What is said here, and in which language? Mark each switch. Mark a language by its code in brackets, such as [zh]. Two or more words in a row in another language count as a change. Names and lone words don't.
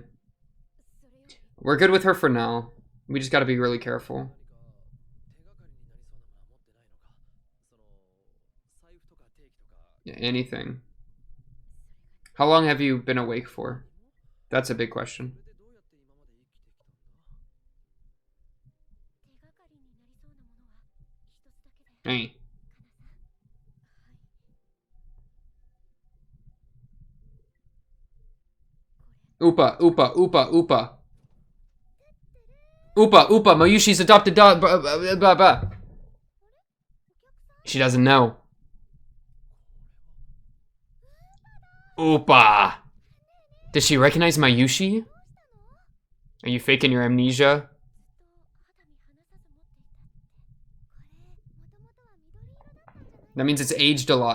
[en] We're good with her for now. We just gotta be really careful. Yeah, anything. How long have you been awake for? That's a big question. Hey. Oopa, oopa, oopa, oopa. Oopa, oopa, Mayushi's adopted dog. Blah, blah, blah. She doesn't know. Oopa. Does she recognize Mayushi? Are you faking your amnesia? That means it's aged a lot.